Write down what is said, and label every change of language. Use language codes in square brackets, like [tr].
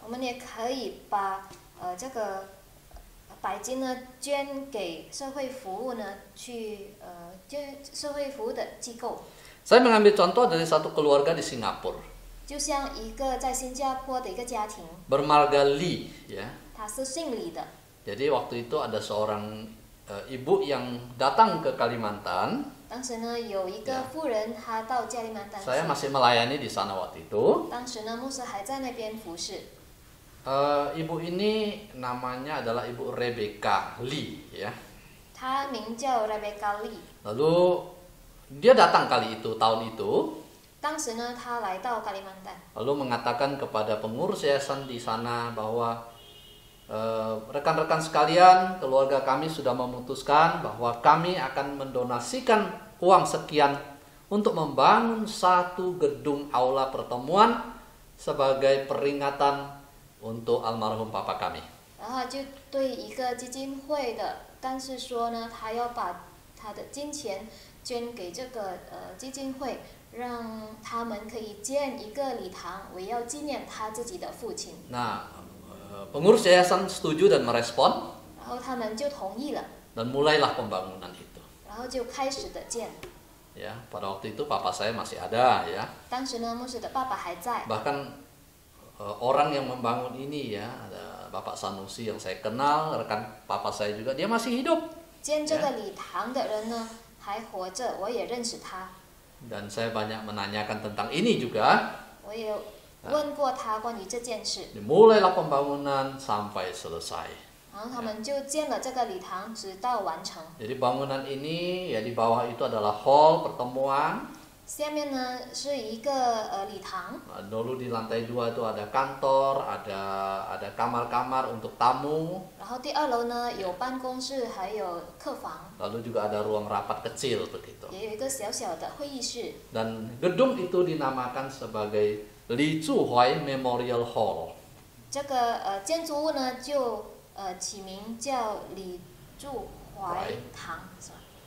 [zh] 我们也可以把这个白金呢捐给社会服务呢，去捐社会服务的机构。 [id] Saya mengambil contoh dari satu keluarga di Singapura, [zh] 就像一个在新加坡的一个家庭， [id] bermarga Lee ya. [zh] 他是姓李的。 [id] Jadi waktu itu ada seorang ibu yang datang ke Kalimantan. [zh] 当时呢，有一个妇人，她到加利曼丹去。 [id] Saya masih melayani di sana waktu itu. [zh] 当时呢，牧师还在那边服侍。 [id] Ibu ini namanya adalah Ibu Rebecca Lee ya. [zh] 她名叫 Rebecca Lee。 [id] Lalu dia datang kali itu tahun itu. [zh] 当时呢，她来到加利曼丹， [id] Lalu mengatakan kepada pengurus yayasan di sana bahwa rekan-rekan sekalian, keluarga kami sudah memutuskan bahwa kami akan mendonasikan uang sekian untuk membangun satu gedung aula pertemuan sebagai peringatan untuk almarhum papa kami. [zh] 然后就对一个基金会的干事说呢，他要把他的金钱捐给这个基金会，让他们可以建一个礼堂，为要纪念他自己的父亲。 [id] Nah, pengurus yayasan setuju dan merespon [zh] 然后他们就同意了， [id] dan mulailah pembangunan itu. [zh] 然后就开始的建。 [id] Ya, pada waktu itu papa saya masih ada ya. [zh] 当时呢，牧师的爸爸还在， [id] Bahkan orang yang membangun ini ya, ada Bapak Sanusi yang saya kenal, rekan papa saya juga, dia masih hidup. [zh] 建这个礼堂的人呢还活着，我也认识他。 [id] Dan saya banyak menanyakan tentang ini juga. [zh] 我也问过他关于这件事。 [id] Dimulailah pembangunan sampai selesai. [zh] 然后他们就建了这个礼堂，直到完成。 [id] Jadi bangunan ini ya di bawah itu adalah hall pertemuan. [zh] 下面呢是一个礼堂。 [id] Dulu di lantai 2 itu ada kantor, ada kamar-kamar untuk tamu. [zh] 然后第2楼呢有办公室，还有客房。 [id] Lalu juga ada ruang rapat kecil begitu. [zh] 也有一个小小的会议室。 [id] Dan gedung itu dinamakan sebagai Li Zhuhai Memorial Hall. [zh] 这个建筑物呢就起名叫李柱怀堂，是吧？